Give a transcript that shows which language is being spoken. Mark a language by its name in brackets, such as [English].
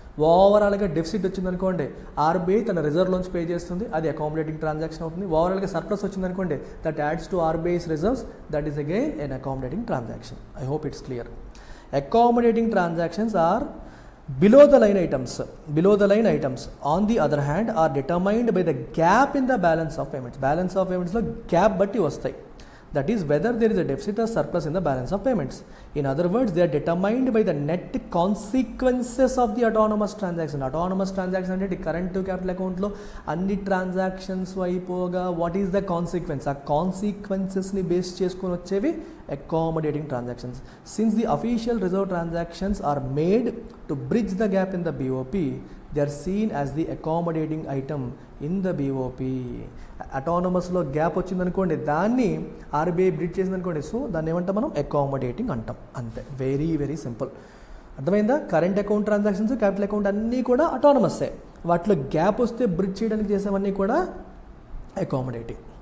[Telugu] ఓవరాల్గా డెఫిసిట్ వచ్చిందనుకోండి, ఆర్బీఐ తన రిజర్వ్లోంచి పే చేస్తుంది, అది అకామిడేటింగ్ ట్రాన్సాక్షన్ అవుతుంది. ఓవరాల్గా సర్ప్లస్ వచ్చిందనుకోండి, [English] That adds to RBI's reserves, that is again an accommodating transaction. I hope it's clear. Accommodating transactions are below the line items on the other hand are determined by the gap in the balance of payments [Telugu] lo gap batti vastayi. [English] That is whether there is a deficit or surplus in the balance of payments. In other words, they are determined by the net consequences of the autonomous transaction. Autonomous transaction ante current to capital account [Telugu] lo anni [English] transactions [Telugu] అయిపోగా [English] what is the consequence? [Telugu] ఆ consequences ni base చేసుకొని వచ్చేవి accommodating transactions. [English] Since the official reserve transactions are made to bridge the gap in the BOP, they are seen as the accommodating item in the BOP. [Telugu] అటానమస్లో gap వచ్చిందనుకోండి, దాన్ని RBI bridge చేసిందనుకోండి, so దాన్ని ఏమంటాం మనం? Accommodating అంటాం. అంతే, [English] Very very simple. [Telugu] అర్థమైందా? Current account transactions, capital account అన్నీ కూడా అటానమస్సే. వాటిలో గ్యాప్ వస్తే బ్రిడ్జ్ చేయడానికి చేసేవన్నీ కూడా అకామిడేటింగ్.